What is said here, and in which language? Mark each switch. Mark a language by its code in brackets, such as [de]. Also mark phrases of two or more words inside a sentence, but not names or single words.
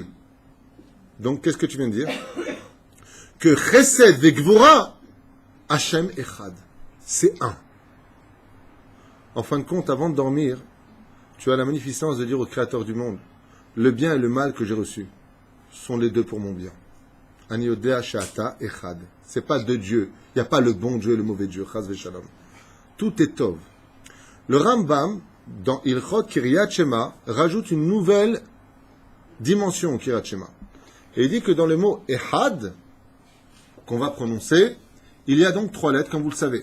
[fr] Donc, qu'est-ce que tu viens de dire? [he] Que חסד וגבורה, השם אחד. [fr] C'est un. En fin de compte, avant de dormir, tu as la magnificence de dire au Créateur du monde, le bien et le mal que j'ai reçus sont les deux pour mon bien. [he] אני יודע שאתה אחד. [fr] C'est pas 2 dieux. Il n'y a pas le bon Dieu et le mauvais Dieu. [he] חס ושלום. [fr] Tout est tov. Le Rambam, dans [he] הלכות קריאת שמע, [fr] rajoute une nouvelle dimension au [he] קריאת שמע. [fr] Et il dit que dans le mot echad, qu'on va prononcer, il y a donc 3 lettres, comme vous le savez.